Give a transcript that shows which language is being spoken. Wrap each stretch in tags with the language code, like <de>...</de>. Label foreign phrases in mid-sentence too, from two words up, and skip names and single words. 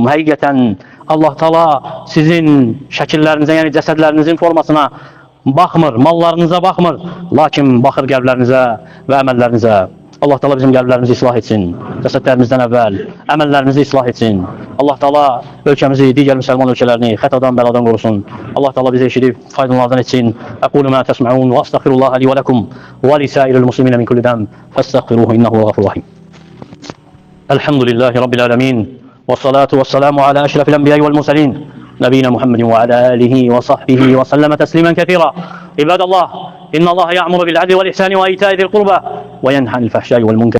<az>Həqiqətən Allah Taala sizin şəkillərinizə, yəni cəsədlərinizin formasına baxmır, mallarınıza baxmır, lakin baxır qəlblərinizə və əməllərinizə. Allah Taala bizim qəlblərimizi islah etsin, cəsədlərimizdən əvvəl əməllərimizi islah etsin. Allah Taala ölkəmizi, digər müsəlman ölkələrini xətadan, bəladan qorusun. Allah Taala bizi eşidib faydalardan etsin.</az> <ar>أقول ما تسمعون وأستغفر الله لي ولكم ولسائر المسلمين من كل ذنب فاستغفروه إنه الغفور الرحيم. الحمد لله رب العالمين، والصلاة والسلام على أشرف الأنبياء والمرسلين نبينا محمد وعلى آله وصحبه وسلم تسليما كثيرا. عباد الله، إن الله يأمر بالعدل والإحسان وإيتاء ذي القربى وينهى عن الفحشاء والمنكر</ar>